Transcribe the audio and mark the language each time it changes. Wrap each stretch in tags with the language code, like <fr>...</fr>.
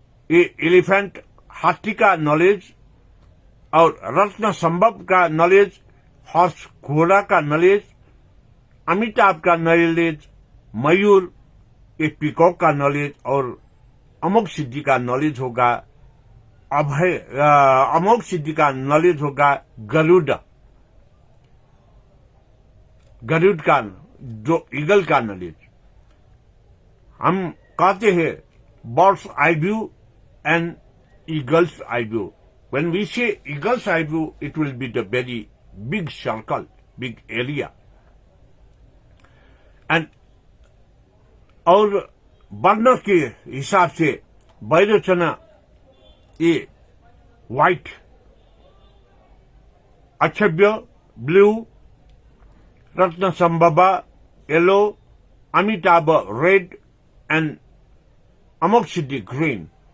<hi>Elephant हाथी का knowledge और रत्न संभव का नॉलेज हॉर्स घोड़ा का नॉलेज, अमिताभ का नॉलेज मयूर एक पीकॉक का नॉलेज और अमोघ सिद्धि का नॉलेज होगा अभय, अमोघ सिद्धि का नॉलेज होगा गरुड़ का जो ईगल का नॉलेज।</hi> <en>हम कहते हैं bird's eye view and eagle's eye view. When we say eagle's eye view, it will be the very big circle, big area.</en> <hi>And और वर्ण के हिसाब से वैरोचन ये white, अक्षव्य blue, Ratna संभवा yellow, Amitabh red and Amogh Siddhi green.</hi>